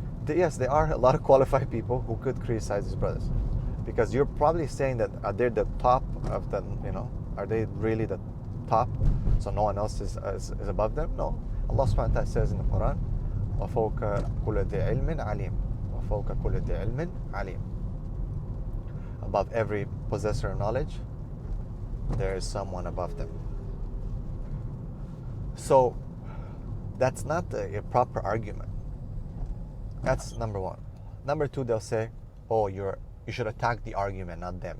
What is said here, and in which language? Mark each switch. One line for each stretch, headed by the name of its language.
English: Yes, there are a lot of qualified people who could criticize these brothers, because you're probably saying that are they the top of the, are they really the top, so no one else is above them? No. Allah subhanahu wa ta'ala says in the Quran,
Arabic: وَفَوْقَ كُلِّ ذِي عِلْمٍ عَلِيمٍ وَفَوْقَ كُلِّ ذِي عِلْمٍ عَلِيمٍ.
English: Above every possessor of knowledge, there is someone above them. So that's not a proper argument. That's number one. Number two, they'll say, oh, you should attack the argument, not them.